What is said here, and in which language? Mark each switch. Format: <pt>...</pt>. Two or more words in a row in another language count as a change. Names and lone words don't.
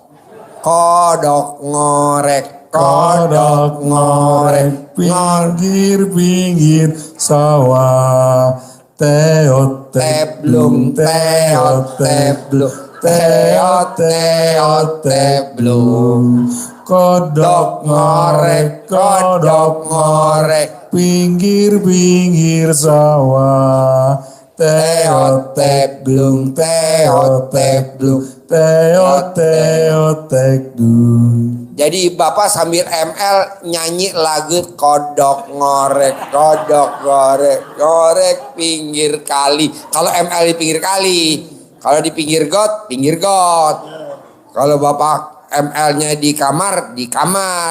<jv>Kodok ngorek, kodok ngorek, Pinggir-pinggir sawah, teot teblung, teot teblung, teot teot teblung. Kodok ngorek, kodok ngorek, pinggir-pinggir sawah, teot teblung, teot teblung, teot teot teblung.</jv> <id>Jadi bapak sambil ML nyanyi lagu</id> <jv>kodok ngorek, kodok ngorek, ngorek pinggir kali.</jv> <id>Kalau ML di pinggir kali, kalau di pinggir got, pinggir got. Kalau bapak ML-nya di kamar, di kamar.</id>